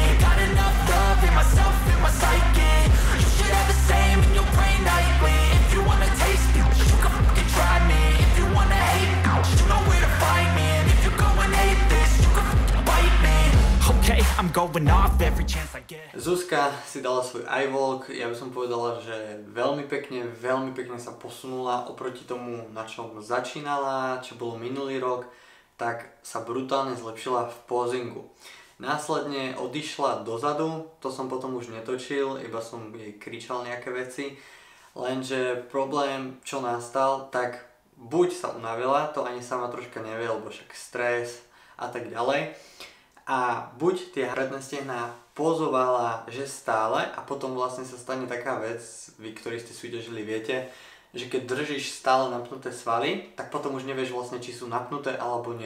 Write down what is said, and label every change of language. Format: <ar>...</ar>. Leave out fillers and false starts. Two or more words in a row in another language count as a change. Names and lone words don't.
<en>Got enough love in myself, in my psyche. You should have the same in your brain nightly. If you wanna taste it, you can fucking try me. If you wanna hate, you know where to find me. And if you go and hate this, you can fucking bite me. Okay, I'm going off every chance I get.</en> <sk>Zuzka si dala svoj iVlog, ja by som povedala, že veľmi pekne sa posunula oproti tomu, na čom začínala, čo bolo minulý rok, tak sa brutálne zlepšila v pozingu. Následne odišla dozadu, to som potom už netočil, iba som jej kričal nejaké veci, lenže problém, čo nastal, tak buď sa unavila, to ani sama troška nevie, lebo však stres a tak ďalej, a buď tie predné stehná pozovala, že stále, a potom vlastne sa stane taká vec, vy, ktorí ste súťažili, viete, že keď držíš stále napnuté svaly, tak potom už nevieš vlastne, či sú napnuté alebo nie.</sk>